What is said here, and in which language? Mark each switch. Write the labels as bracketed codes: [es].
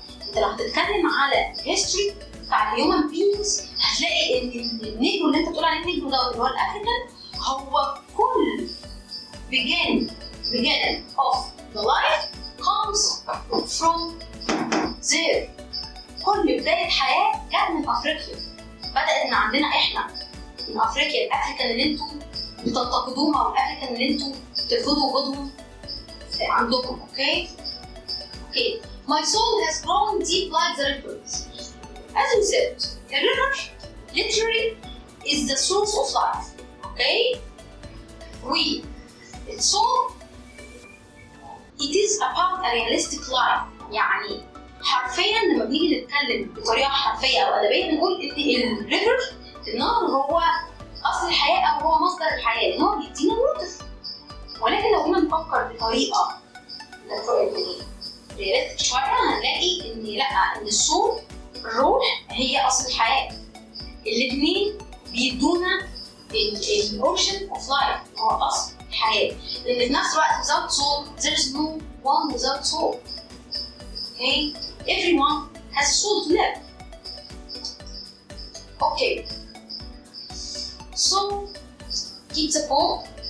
[ar] انت لو هتتكلم على الهيستوري بتاع الهيومن بينجز هتلاقي ان النيجرو اللي انت بتقول عليه النيجرو ده اللي هو الافريكان هو كل [en] beginning of the life comes from there. [ar] كل بداية حياة جت من افريقيا، بدأت من عندنا احنا من افريقيا. الافريكان اللي انتوا بتنتقدوهم او الافريكان اللي انتوا بترفضوا وجودهم عندكم. اوكي. [en] My soul has grown deep like the rivers. As we said, the river literally is the source of life. Okay? soul it is about a realistic life. [ar] يعني حرفيا لما بنيجي نتكلم بطريقه حرفيه او ادبيه بنقول ان الريفر النهر هو اصل الحياه او هو مصدر الحياه، لان هو بيدينا الوتر. ولكن لو جينا نفكر بطريقه رياليستيك شويه هنلاقي ان لا، ان الصوت الروح هي اصل الحياه. الاثنين بيدونا الاوريجن اوف لايف، هو اصل الحياه. لان في نفس الوقت [en] without soul there is no one without soul. Okay, everyone has a soul to live. Okay, so keep the poem.